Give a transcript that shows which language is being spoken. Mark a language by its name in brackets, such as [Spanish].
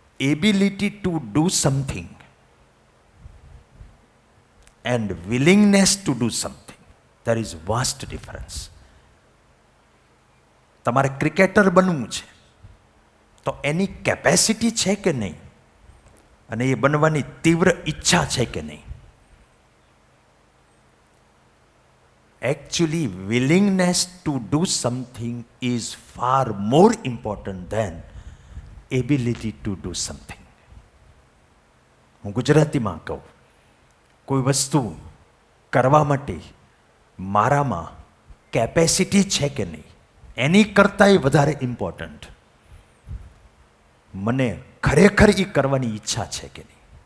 [English] Ability to do something and willingness to do something, there is vast difference. [Gujarati] તમારે cricketer બનવું છે તો એની capacity છે કે નહીં, અને એ બનવાની તીવ્ર ઈચ્છા છે કે નહીં. [English] Actually, willingness to do something is far more important than ability to do something. [Gujarati] હું ગુજરાતીમાં કહું, કોઈ વસ્તુ કરવા માટે મારામાં કેપેસિટી છે કે નહીં, એની કરતાંય વધારે ઇમ્પોર્ટન્ટ મને ખરેખર એ કરવાની ઈચ્છા છે કે નહીં.